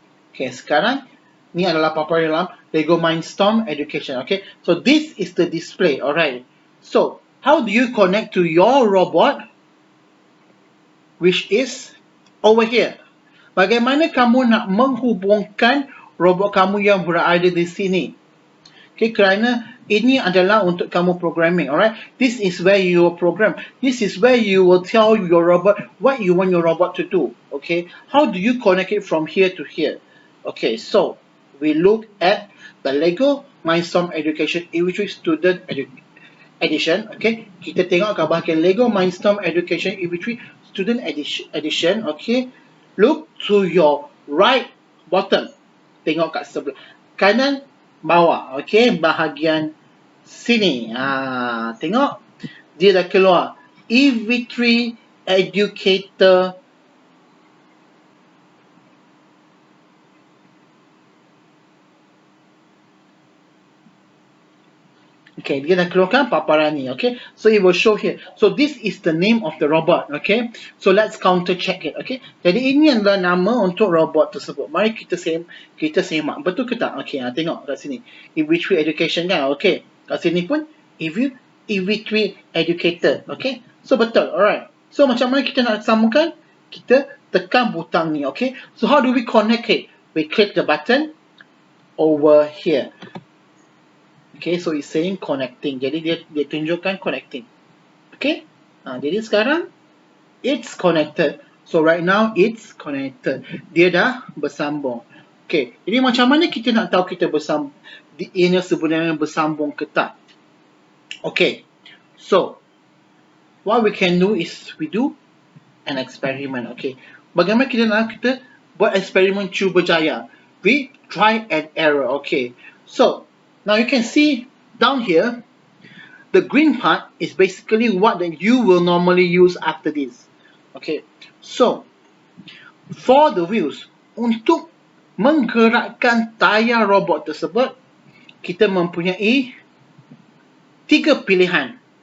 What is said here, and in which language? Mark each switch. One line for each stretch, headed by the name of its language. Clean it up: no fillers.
Malay: Okay, sekarang ni adalah paparan dalam Lego Mindstorm Education.
English: Okay, so this is the display. Alright, so how do you connect to your robot, which is over here?
Malay: Bagaimana kamu nak menghubungkan robot kamu yang berada di sini? Okay, kerana ini adalah untuk kamu programming.
English: Alright, this is where you will program. This is where you will tell your robot what you want your robot to do. Okay, how do you connect it from here to here? Okay, so we look at the Lego Mindstorm Education E-Retrieve Student Edition.
Malay: Okay, kita tengok ke bahagian Lego Mindstorm Education E-Retrieve Student Edition.
English: Okay, look to your right bottom.
Malay: Tengok kat sebelah kanan bawah. Okey, bahagian sini. Tengok. Dia dah keluar.
English: EV3 Educator.
Malay: Okay, dia dah keluarkan paparan ni.
English: Okay, so it will show here. So this is the name of the robot. Okay, so let's counter check it.
Malay: Okay, jadi ini adalah nama untuk robot tersebut. Mari kita semak. Betul ke tak? Okay, tengok kat sini. EV3 Education kan? Okay, kat sini pun EV3 Educator. Okay, so betul. Alright. So macam mana kita nak sambungkan? Kita tekan butang ni.
English: Okay, so how do we connect it? We click the button over here. Okay, so it's saying connecting.
Malay: Jadi dia tunjukkan connecting. Okay, jadi sekarang
English: it's connected. So right now it's connected.
Malay: Dia dah bersambung. Okay, jadi macam mana kita nak tahu kita bersambung? Ini sebenarnya bersambung ke tak?
English: Okay, so what we can do is we do an experiment.
Malay: Okay, bagaimana kita buat eksperimen cuba jaya?
English: We try and error. Okay, so now you can see down here, the green part is basically what that you will normally use after this.
Malay: Okay,
English: so for the wheels,
Malay: untuk menggerakkan tayar robot tersebut, kita mempunyai 3 pilihan.